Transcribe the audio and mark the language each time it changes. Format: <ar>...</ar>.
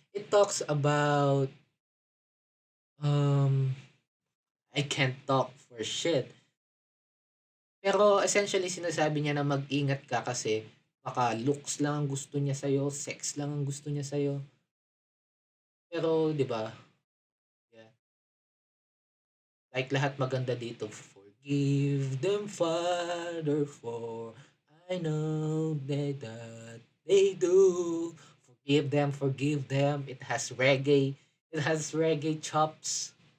<en>It talks about um I can't talk for shit.</en> <tl>Pero essentially sinasabi niya na mag-ingat ka kasi baka looks lang ang gusto niya sa'yo, sex lang ang gusto niya sa'yo. Pero 'di ba,</tl> <en>yeah, like</en> <tl>lahat maganda dito,</tl> <en>"Forgive them, Father, for I know that they do." Forgive them. It has reggae chops.</en>